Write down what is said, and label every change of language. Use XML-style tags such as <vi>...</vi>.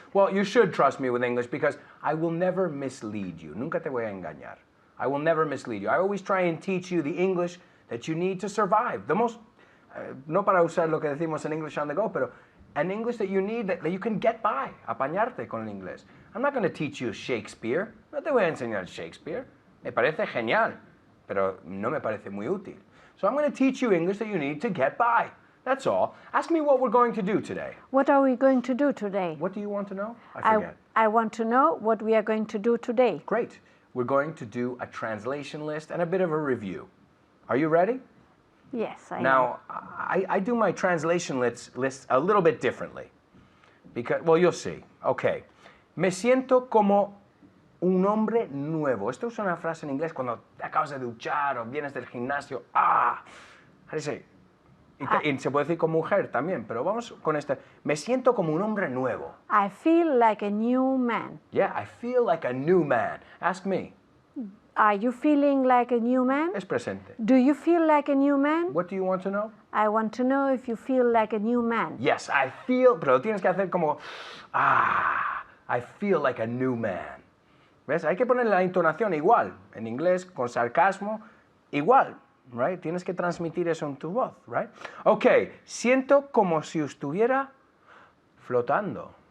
<en>Well, you should trust me with English because I will never mislead you.</en> <es>Nunca te voy a engañar.</es> <en>I will never mislead you. I always try and teach you the English that you need to survive. The most,</en> <es>no para usar lo que decimos en</es> <en>English on the go,</en> <es>pero</es> <en>an English that you need, that you can get by,</en> <es>apañarte con el inglés.</es> <en>I'm not going to teach you Shakespeare.</en> <es>No te voy a enseñar Shakespeare. Me parece genial, pero no me parece muy útil.</es> <en>So I'm going to teach you English that you need to get by. That's all. Ask me what we're going to do today. What are we going to do today? What do you want to know? I forget. I want to know what we are going to do today. Great. We're going to do a translation list and a bit of a review. Are you ready? Yes, I am. Now, I do my translation lists a little bit differently. Because, well, you'll see. Okay.</en> <es>Me siento como un hombre nuevo. Esto es una frase en inglés cuando te acabas de duchar o vienes del gimnasio.</es> <en>How do you say?</en> <es>Y se puede decir como mujer también, pero vamos con este. Me siento como un hombre nuevo.</es> <en>I feel like a new man. Yeah, I feel like a new man. Ask me. Are you feeling like a new man?</en> <es>Es presente.</es> <en>Do you feel like a new man? What do you want to know? I want to know if you feel like a new man. Yes, I feel,</en> <es>pero lo tienes que hacer como,</es> <en>I feel like a new man.</en> <es>¿Ves? Hay que poner la entonación igual, en inglés, con sarcasmo, igual, right? Tienes que transmitir eso en tu voz, right? Ok, siento como si estuviera flotando.</es>